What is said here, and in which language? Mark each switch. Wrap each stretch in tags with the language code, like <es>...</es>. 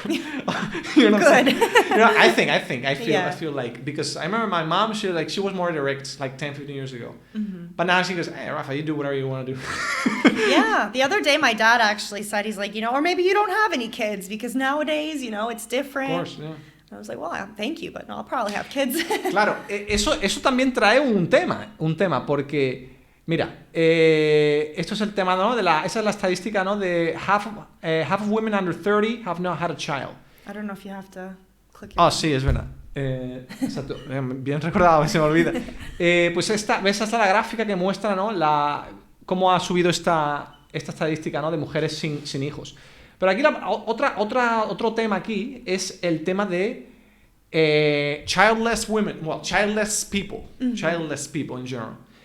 <en>You know what I'm saying? You know, I feel like, because I remember my mom, she was more direct like 10, 15 years ago. But now she goes, hey, Rafa, you do whatever you want to do. Yeah. The other day, my dad actually said, he's like, or maybe you don't have any kids because nowadays, it's different. Of course, yeah. I was like, well, thank you, but no, I'll probably have kids.</en> <es>Claro, eso también trae un tema, porque, mira, esto es el tema, ¿no? Esa es la estadística, ¿no? De</es> <en>half of women under 30 have not had a child. I don't know if you have to click it.</en> <es>Oh, sí, es verdad. Exacto, bien recordado, se me olvida. Pues esta es la gráfica que muestra, ¿no? Cómo ha subido esta estadística, ¿no? De mujeres sin hijos. Pero aquí otro tema aquí es el tema de</es> <en>childless women, childless people in general.</en>